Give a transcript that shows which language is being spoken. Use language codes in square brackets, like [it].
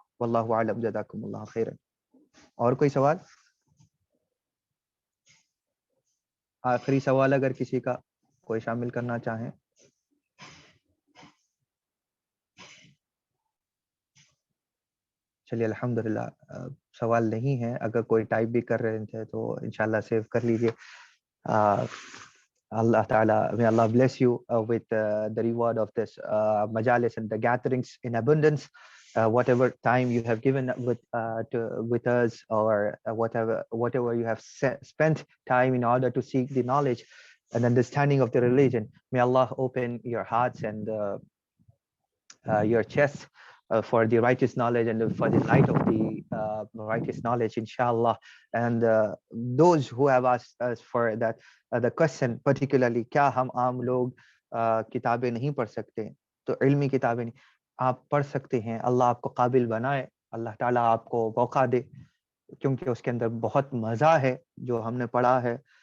[ur] واللہ اعلم، جزاکم اللہ خیرا. اور کوئی سوال؟ آخری سوال اگر کسی کا کوئی شامل کرنا چاہیں. چلیے الحمدللہ سوال نہیں ہے. اگر کوئی ٹائپ بھی کر رہے تھے تو انشاءاللہ سیو کر لیجئے. [en] Allah Ta'ala, may Allah bless you with the reward of this majalis and the gatherings in abundance. Whatever time you have given with us, or whatever you have spent time in order to seek the knowledge and understanding of the religion, may Allah open your hearts and your chests for the righteous knowledge and for the light of the righteous knowledge, inshallah. And those who have asked us for that the question particularly, [ur] کیا ہم عام لوگ کتابیں نہیں پڑھ سکتے؟ تو علمی کتابیں نہیں، آپ پڑھ سکتے ہیں. اللہ آپ کو قابل بنائے، اللہ تعالیٰ آپ کو موقع دے، کیونکہ اس کے اندر بہت مزہ ہے جو ہم نے پڑھا ہے.